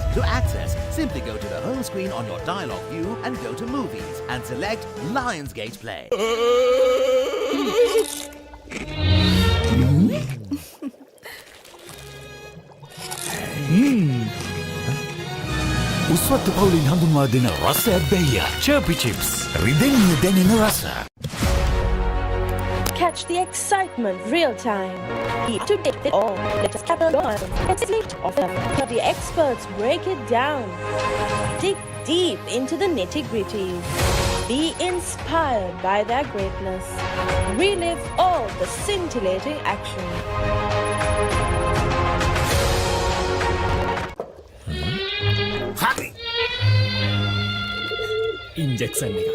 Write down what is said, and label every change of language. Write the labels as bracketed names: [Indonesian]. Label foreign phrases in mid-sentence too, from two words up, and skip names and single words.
[English] To access, simply go to the home screen on your Dialog View and go to Movies and select Lionsgate Play. [Sinhala] උස්වත්ත පවුලින් හඳුන්වා දෙන රස ඇබ්බැහිය Chirpy chips රිදෙන්න දැනෙන රස. [English] Catch the excitement real time. To take it all, let us capitalize. Let's lift off them. Let the experts break it down. Dig deep into the nitty-gritty. Be inspired by their greatness. Relive all the scintillating action. [Sinhala] ඉන්ජෙක්ෂන් එක.